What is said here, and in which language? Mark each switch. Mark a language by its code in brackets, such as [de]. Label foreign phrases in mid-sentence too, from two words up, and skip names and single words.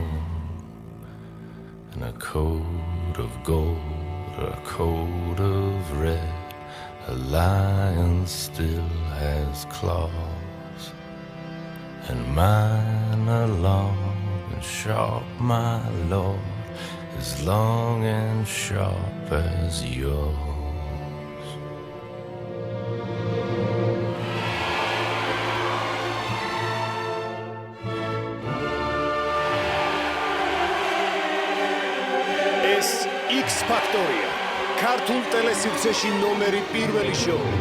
[en] And a coat of gold or a coat of red, a lion still has claws. And mine are long and sharp, my Lord, as long and sharp as yours. [ka] ეს X Factor-ია, ქართულ ტელესივრცეში ნომერი პირველი შოუ.